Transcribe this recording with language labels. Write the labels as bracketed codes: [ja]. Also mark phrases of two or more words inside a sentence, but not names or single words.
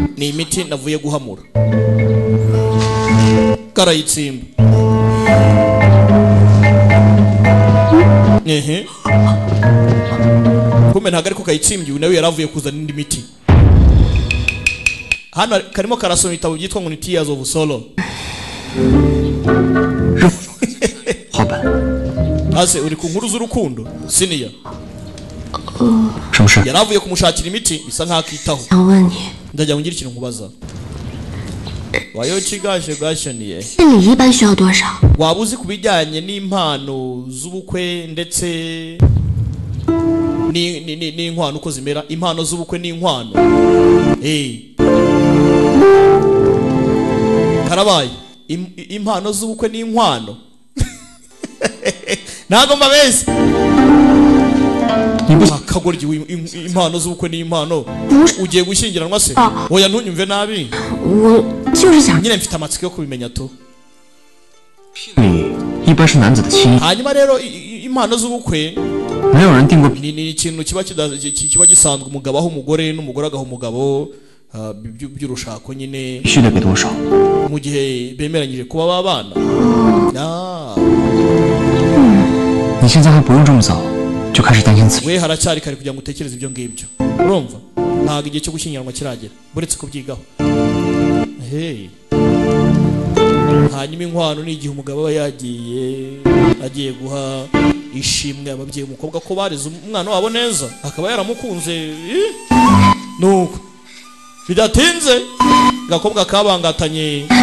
[rw] ni imiti navuye guhamura karayitsimba kumbe ntabwo ariko kayitsimbye uyu nawe yaravuye kuzana indi miti hano karimo karasoma ibitabo byitwa ngo ni Tears of Sorrow [zh] 好本。 [rw] hasi uri ku nkuru z'urukundo siniya [zh] 什么事？ [rw] yaravuye kumushakira imiti bisa nkaho akitaho [zh] 想问你， [rw] ndagira ngo ngire ikintu nkubaza wayokigashe gashaniye [zh] 这礼一般需要多少？ [rw] waba uzi ku bijyanye n'impano z'ubukwe ndetse n'inkwano uko zimera impano z'ubukwe n'inkwano karabaye impano z'ubukwe n'inkwano ntago mbabese akagoryi impano z'ubukwe n'impano ugiye gushyingiranwa se oya ntunyumve nabi [zh] 我就是想， [rw] nyine mfite amatsiko yo kubimenya to [zh] 你一般是男子的亲， [rw] hanyuma rero impano z'ubukwe [zh] 没有人定过。 [rw] ni ikintu kiba gisanzwe umugabo aho umugore n'umugore agaha umugabo by'urushako nyine [zh] 必须得给多少？ [rw] mu gihe bemeranyije kuba babana [zh] 你现在还不用这么早就开始担心自己。 [rw] we haracyari kare kugira ngo utekereze ibyo ngibyo urumva ntabwo igihe cyo gushyingiranwa kiragera buretse kubyigaho hanyuma inkwano ni igihe umugabo aba agiye guha ishimwe ababyeyi umukobwa ko bareze umwana wabo neza akaba yaramukunze nuko bidatinze gakobwa kabangatanye